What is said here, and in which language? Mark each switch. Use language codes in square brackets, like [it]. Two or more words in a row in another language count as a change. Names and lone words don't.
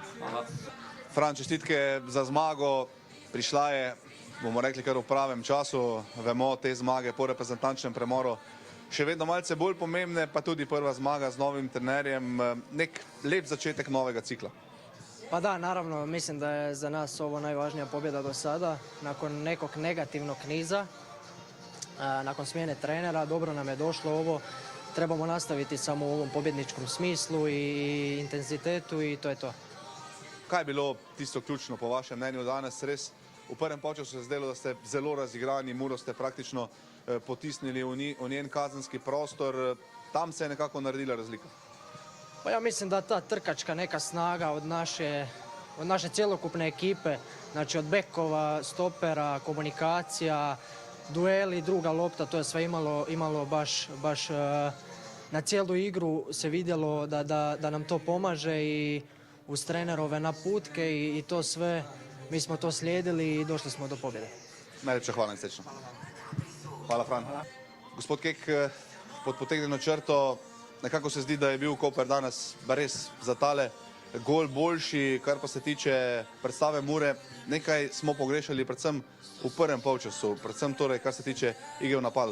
[sl] Fran, čestitke za zmago. Prišla je, bomo rekli, kar v pravem času. Vemo, te zmage po reprezentančnem premoru še vedno malce bolj pomembne, pa tudi prva zmaga z novim trenerjem. Nek lep začetek novega cikla. [hr] Pa da, naravno, mislim da je za nas ovo najvažnija pobjeda do sada. Nakon nekog negativnog niza, nakon smjene trenera, dobro nam je došlo ovo. Trebamo nastaviti samo u ovom pobjedničkom smislu i intenzitetu i to je to. [sl] Kaj je bilo tisto ključno po vašem mnenju danes? Res v prvem polčasu se zdelo, da ste zelo razigrani, Muro ste praktično potisnili v njen kazenski prostor. Tam se je nekako naredila razlika. [hr] Pa ja mislim da ta trkačka neka snaga od naše cjelokupne ekipe, znači od bekova, stopera, komunikacija, dueli, druga lopta, to je sve imalo baš na cijelu igru se vidjelo da nam to pomaže i uz trenerove naputke i to sve, mi smo to slijedili i došli smo do pobjede. [sl] Najlepša hvala in srečno. [hr] Hvala, Fran. [sl] Gospod Kek, pod potegnjeno črto, nekako se zdi, da je bil Koper danes res za tale gol boljši, kar pa se tiče predstave Mure. Nekaj smo pogrešali predvsem v prvem polčasu, predvsem torej, kar se tiče igre v napadu.